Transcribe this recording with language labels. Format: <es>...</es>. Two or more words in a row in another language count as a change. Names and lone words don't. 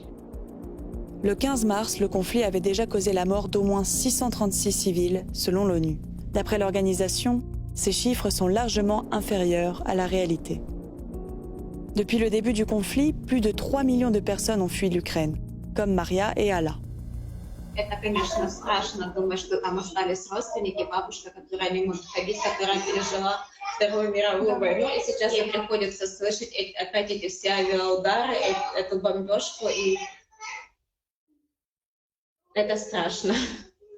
<fr>Le 15 mars, le conflit avait déjà causé la mort d'au moins 636 civils, selon l'ONU. D'après l'organisation, ces chiffres sont largement inférieurs à la réalité. Depuis le début du conflit, plus de 3 millions de personnes ont fui l'Ukraine, comme Maria et Alla.</fr> <ru>Это, конечно, страшно, думать, что там остались родственники, бабушка, которая не может ходить, которая пережила Вторую мировую войну, и сейчас им приходится слышать опять эти все авиаудары, эту бомбежку, и это страшно.</ru>